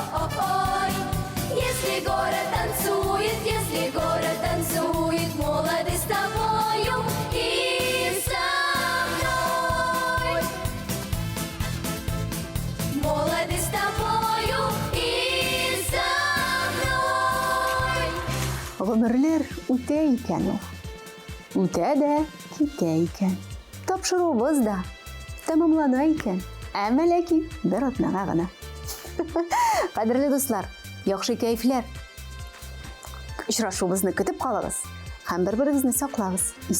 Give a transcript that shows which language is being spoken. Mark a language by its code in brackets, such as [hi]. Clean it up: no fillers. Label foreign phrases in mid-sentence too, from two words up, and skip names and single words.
[ru] Если город танцует, молодый с тобою и со мной. Молодый с тобою и со мной. [tt] Гомерлер үтә икән ул. Үтә дә китә икән. Тапшыруыбыз да тәмамлана икән. Әмма ләкин бер атнага гына. Кадерле дуслар, яхшы кәйфләр. Очрашуыбызны көтеп калыгыз һәм бер-берегезне саклагыз.